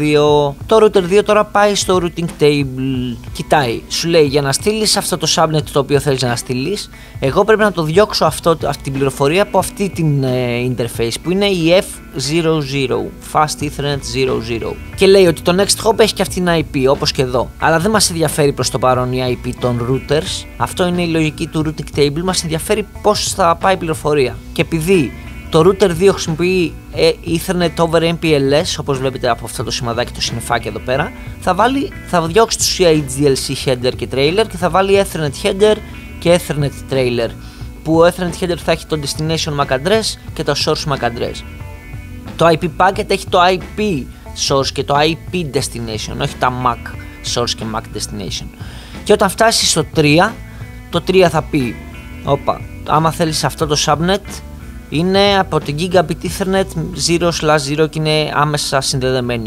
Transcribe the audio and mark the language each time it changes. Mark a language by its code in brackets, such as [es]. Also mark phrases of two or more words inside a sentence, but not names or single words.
[el] Το router 2 τώρα πάει στο [en] routing table, [el] κοιτάει, σου λέει για να στείλεις αυτό το subnet το οποίο θέλεις να στείλεις, εγώ πρέπει να το διώξω αυτή την πληροφορία από αυτή την interface που είναι η F00, Fast Ethernet 00, και λέει ότι το [en] next hop [el] έχει και αυτή την IP όπως και εδώ, αλλά δεν μας ενδιαφέρει προς το παρόν η IP των routers, αυτό είναι η λογική του [en] routing table, [el] μας ενδιαφέρει πώς θα πάει η πληροφορία. Και επειδή το router 2 χρησιμοποιεί [en] Ethernet over MPLS, [el] όπως βλέπετε από αυτό το σημαδάκι, το συννεφάκι εδώ πέρα, θα διώξει τους [en] HDLC header [el] και trailer και θα βάλει [en] Ethernet header [el] και [en] Ethernet trailer, [el] που ο [en] Ethernet header [el] θα έχει το [en] destination MAC address [el] και το [en] source MAC address. [el] Το [en] IP packet [el] έχει το [en] IP source [el] και το [en] IP destination, [el] όχι τα [en] MAC source [el] και [en] MAC destination. [el] Και όταν φτάσει στο 3, το 3 θα πει, όπα, άμα θέλεις αυτό το subnet, είναι από την Gigabit Ethernet 0/0 και είναι άμεσα συνδεδεμένη.